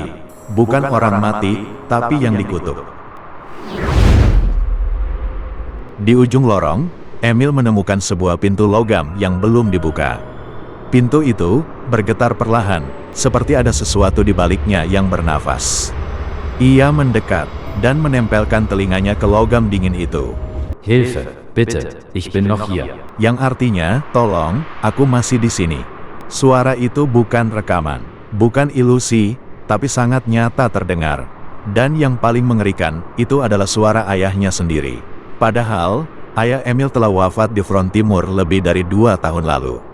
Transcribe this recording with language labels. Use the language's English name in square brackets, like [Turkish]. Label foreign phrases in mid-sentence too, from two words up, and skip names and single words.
[Indonesian] Bukan orang mati, tapi yang dikutuk. Di ujung lorong, Emil menemukan sebuah pintu logam yang belum dibuka. Pintu itu bergetar perlahan, seperti ada sesuatu di baliknya yang bernafas. Ia mendekat dan menempelkan telinganya ke logam dingin itu. [German] Hilfe, bitte, ich bin noch hier. [Indonesian] Yang artinya, tolong, aku masih di sini. Suara itu bukan rekaman, bukan ilusi, tapi sangat nyata terdengar. Dan yang paling mengerikan, itu adalah suara ayahnya sendiri. Padahal, ayah Emil telah wafat di front timur lebih dari 2 tahun lalu.